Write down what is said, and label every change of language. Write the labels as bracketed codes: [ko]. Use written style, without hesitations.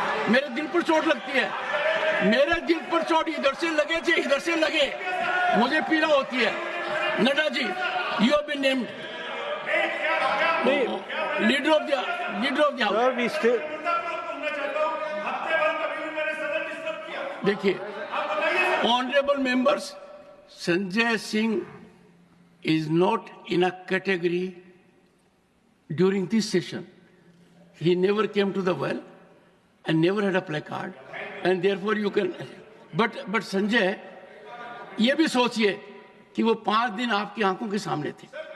[hi] मेरे दिल पर चोट लगती है, मेरे दिल पर चोट इधर से लगे थे, इधर से लगे, मुझे पीड़ा होती है। [en] Nadda ji, you have been named leader of the house. [hi] देखिए [en] Honourable members, Sanjay Singh is not in a category during this session. He never came to the well and never had a placard, and therefore you can. [hi] But Sanjay, ये भी सोचिए कि वो 5 दिन आपकी आंखों के सामने थे।